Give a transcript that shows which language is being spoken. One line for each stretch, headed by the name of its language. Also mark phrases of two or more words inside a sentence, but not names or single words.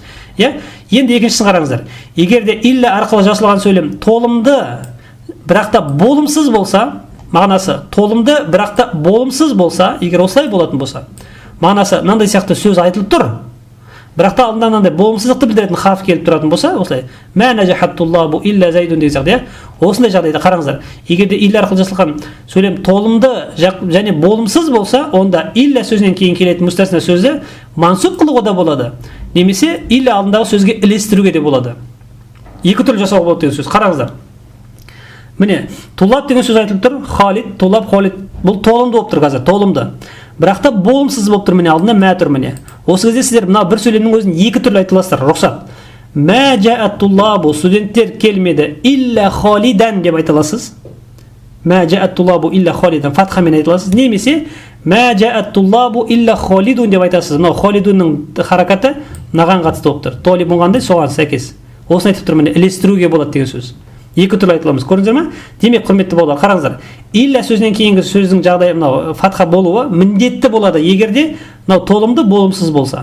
Kazakh: Енді екіншісін қараңыздар. Егер де илля арқылы жасалған сөйлем толымды, бірақ та болымсыз болса, мағынасы толымды, бірақ та болымсыз болса, егер осылай болатын болса, мағынасы мынандай сияқты сөз айтылып тұр, бірақ та алдында мынандай болымсыздықты білдіретін харф келіп тұратын болса, осылай
Arabic: ما نجح الطلاب إلا زيد
Kazakh: деген сияқты, осындай жағдайда қараңыздар. Егер де илля арқылы жасалған сөйлем толымды және болымсыз болса, онда илля сөзінен кейін келетін мустасна сөзді мансуб қылуға да болады. Немесе илля алдындағы сөзге ілестіруге де болады. Екі түрлі жасауға болады деген сөз. Қараңыздар. Міне, тулаб деген сөз айтылып тұр. Халид, тулаб, халид. Бұл толымды болып тұр қазір, толымды. Бірақ та болымсыз болып тұр, міне алдында мә тұр, міне. Осы кезде сіздер мына бір сөйлемнің өзін екі түрлі айтыласыздар, рұқсат.
Arabic: ما جاء الطلاب,
Kazakh: студенттер келмеді,
Arabic: إلا خالدا
Kazakh: деп айтыласыз.
Arabic: ما جاء الطلاب إلا خالدا,
Kazakh: фатхамен айтыласыз. Немесе
Arabic: ما جاء الطلاب إلا خالد
Kazakh: деп айтасыз. Мынау халидунның харакаты мынаған қатысты болып тұр. Толибун қандай, соған сәйкес. Осыны айтып тұр, міне ілестіруге болады деген сөз. Екі түрлі айтыламыз. Көрдіңіздер ме? Демек, құрметті бауырлар, қараңыздар. Илля сөзінен кейінгі сөздің жағдайы мынау фатха болуы міндетті болады, егер де мынау толымды болымсыз болса.